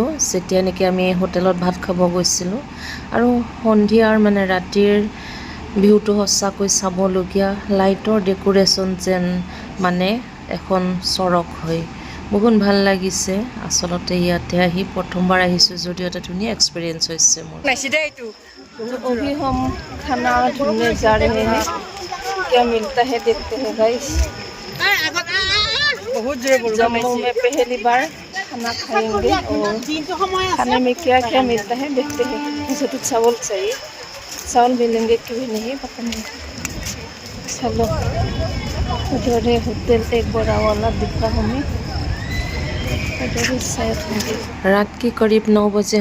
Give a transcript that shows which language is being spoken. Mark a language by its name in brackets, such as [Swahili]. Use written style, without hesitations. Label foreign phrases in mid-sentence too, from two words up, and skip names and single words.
[Assamese] যেতিয়া নেকি আমি হোটেলত ভাত খাব গৈছিলোঁ আৰু সন্ধিয়াৰ মানে ৰাতিৰ ভিউটো সঁচাকৈ চাবলগীয়া [English] light decoration [Assamese] যেন মানে এখন চৰক হয় বহুত ভাল লাগিছে আচলতে ইয়াতে আহি প্ৰথমবাৰ আহিছোঁ যদিও এটা ধুনীয়া এক্সপিৰিয়েঞ্চ হৈছে মোৰ [Hindi] अभी हम खाना ढूंढने जा रहे हैं क्या मिलता है देखते हैं गाइस जम्मू में पहली बार खाना खाएंगे और खाने में क्या क्या मिलता है देखते हैं मुझे तो चावल चाहिए चावल मिलेंगे क्यों नहीं पता नहीं चलो उधर होटल एक बड़ा वाला दिख रहा हमें उधर शायद होंगे रात के करीब 9 बजे